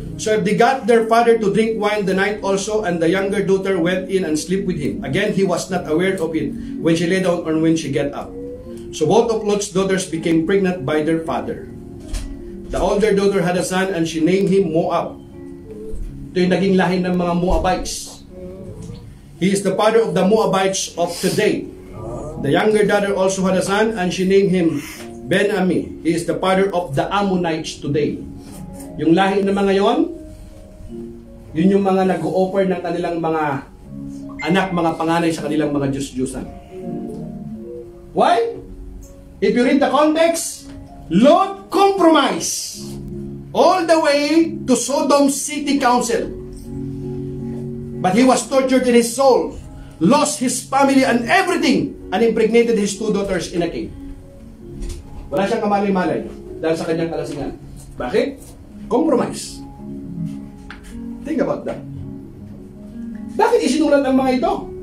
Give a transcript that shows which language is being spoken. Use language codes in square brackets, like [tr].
[en] So if they got their father to drink wine the night also, and the younger daughter went in and slept with him. Again, he was not aware of it when she lay down or when she get up. So both of Lot's daughters became pregnant by their father. The older daughter had a son and she named him Moab. [tl] Ito yung naging lahi ng mga Moabites. [en] He is the father of the Moabites of today. The younger daughter also had a son and she named him Ben-Ami. He is the father of the Ammonites today. [tl] Yung lahi ng mga yon, yun yung mga nag-o-offer ng kanilang mga anak, mga panganay sa kanilang mga Diyos-Diyusan. [en] Why? If you read the context, Lot compromised all the way to Sodom City Council. But he was tortured in his soul, lost his family and everything, and impregnated his two daughters in a cave. [tl] Wala siyang kamalay-malay dahil sa kanyang kalasingan. Bakit? [en] Compromise. Think about that. [tl] Bakit isinulat ang mga ito?